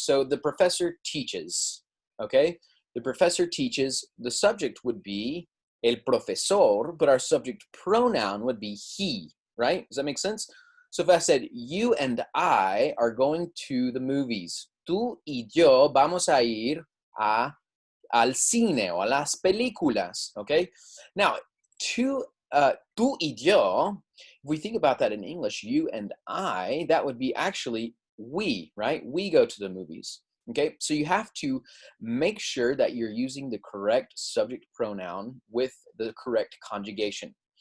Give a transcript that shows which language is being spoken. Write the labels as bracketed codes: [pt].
[en] So the professor teaches, okay? The professor teaches. The subject would be el profesor, but our subject pronoun would be he, right? Does that make sense? So if I said, you and I are going to the movies. [es] Tú y yo vamos a ir al cine o a las películas, okay? [en] Now, tú y yo, if we think about that in English, you and I, that would be actually we, right? We go to the movies, okay? So you have to make sure that you're using the correct subject pronoun with the correct conjugation.